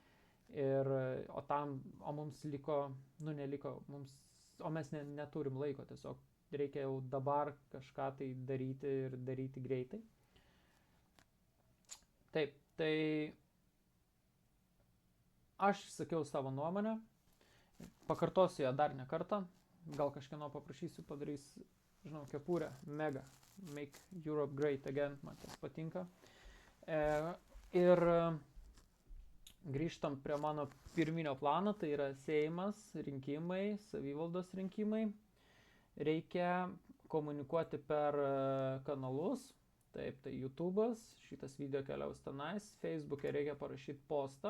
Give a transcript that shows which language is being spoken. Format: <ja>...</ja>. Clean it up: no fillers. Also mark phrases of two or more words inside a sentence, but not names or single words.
<lt>O mums liko, o mes neturim laiko, tiesiog reikia jau dabar kažką tai daryti ir daryti greitai. Taip, tai aš sakiau savo nuomonę, pakartosiu ją dar ne kartą, gal kažkieno paprašysiu, padarys, kepurę, mega,</lt> <en>make Europe great again,</en> <lt>man tas patinka. Ir grįžtam prie mano pirminio plano, tai yra Seimas, rinkimai, savivaldos rinkimai. Reikia komunikuoti per kanalus, taip, tai YouTube'as, šitas video keliaus tenais, Facebook'e reikia parašyti postą.</lt>